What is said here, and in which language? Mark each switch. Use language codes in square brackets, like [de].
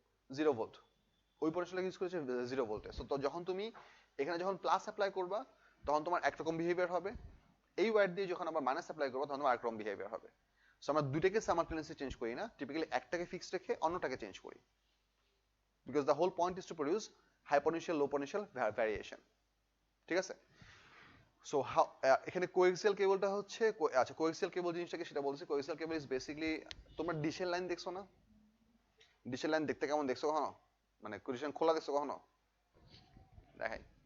[bn] 0 volt. ওই potential use করেছে 0 ভোল্টে। সো তো যখন তুমি এখানে যখন প্লাস অ্যাপ্লাই করবা, তখন তোমার একরকম বিহেভিয়ার হবে। এই ওয়্যার দিয়ে যখন আমরা মাইনাস অ্যাপ্লাই করবো, তখন তোমার আরেকরকম বিহেভিয়ার হবে। সো আমরা দুইটাকে সাইমালটেনিয়াসলি চেঞ্জ করি না, টিপিক্যালি একটাকে ফিক্সড রেখে অন্যটাকে চেঞ্জ করি। [en] Because the whole point is to produce high potential, low potential variation. [bn] ঠিক আছে? সো এখানে কোএক্সিয়াল কেবলটা হচ্ছে, আচ্ছা কোএক্সিয়াল কেবল জিনিসটাকে সেটা বলছি। কোএক্সিয়াল কেবল ইজ বেসিক্যালি, তোমরা ডিশের লাইন দেখছো না? ডিশের লাইন দেখতে কেমন দেখছো কখনো? মানে ডিশের খোলা দেখছো কখনো? দেখাই।